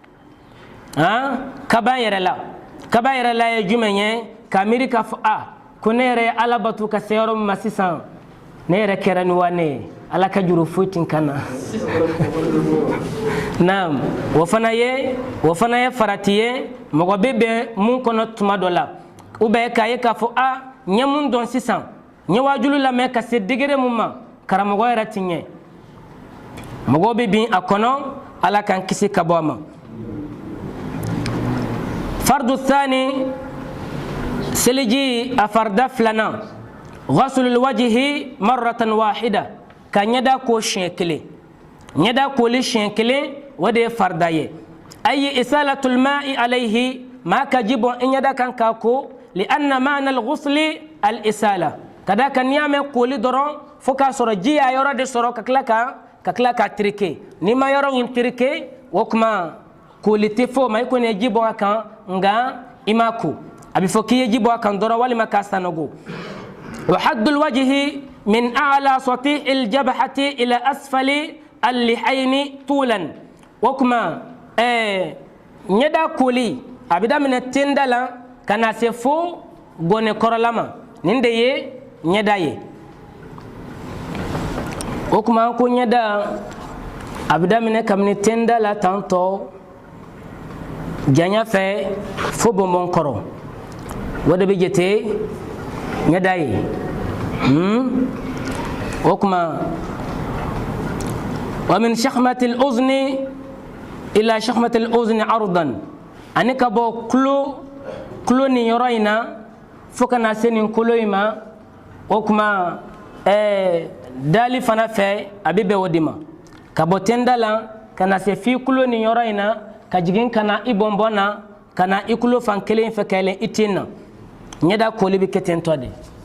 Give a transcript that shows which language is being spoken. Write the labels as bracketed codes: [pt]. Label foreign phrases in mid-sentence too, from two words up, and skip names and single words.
[bm] kaba yɛrɛ la ye jumɛn ye k'a miiri k'a fɔ ko ne yɛrɛ ye ala bato ka se yɔrɔ min ma sisan ne yɛrɛ kɛra ni wa ne ye ala ka juru foyi tɛ n kan na naam o fana ye farati ye mɔgɔ bɛ bɛn mun kɔnɔ tuma dɔ la [fr] ou bien [bm] k'a ye k'a fɔ n ye mun dɔn sisan n ye wajulu lamɛn ka se degré mun ma karamɔgɔ yɛrɛ ti ɲɛ mɔgɔw bɛ bin a kɔnɔ ala k'an kisi ka bɔ a ma [ar] فرض ثاني [bm] seliji a farda filanan [ar] غسل الوجه مرة واحدة [bm] ka ɲɛda ko siɲɛ kelen ɲɛda koli siɲɛ kelen o de ye farda ye [ar] أي إسالة الماء عليه [bm] maa ka ji bɔn i ɲɛda kan k'a ko li [ar] أن معنى الغسل الإسالة [bm] ka da kan n'i y'a mɛn koli dɔrɔn fo k'a sɔrɔ ji y'a yɔrɔ de sɔrɔ ka tila k'a tereke n'i ma yɔrɔ in tereke o kuma koli tɛ fɔ o ma i kɔni ye ji bɔn a kan nka i ma ko a bɛ fɔ k'i ye ji bɔn a kan dɔrɔn walima k'a sanogo [ar] وحد الوجه من أعلى سطح الجبهة إلى أسفل اللحيين طولا [bm] o kuma ɲɛda koli a bɛ daminɛ tenda la ka na se fo gɔnɛkɔrɔla ma nin de ye ɲɛda ye o kuma ko ɲɛda a bɛ daminɛ kabini tenda la tantɔ janya fɛ fo bɔnbɔn kɔrɔ o de bɛ jate ɲɛda ye o kuma [ar] ومن شحمة الأذن إلى شحمة الأذن عرضا [bm] ani ka bɔ kulo nin yɔrɔ in na fo ka na se nin kulo in ma o kuma dali fana fɛ a bɛ bɛn o de ma ka bɔ tenda la ka na se fi kulo nin yɔrɔ in na ka jigin ka na i bɔnbɔn na ka na i kulo fan kelen fɛ ka yɛlɛn i tin na ɲɛda koli bɛ kɛ ten tɔ de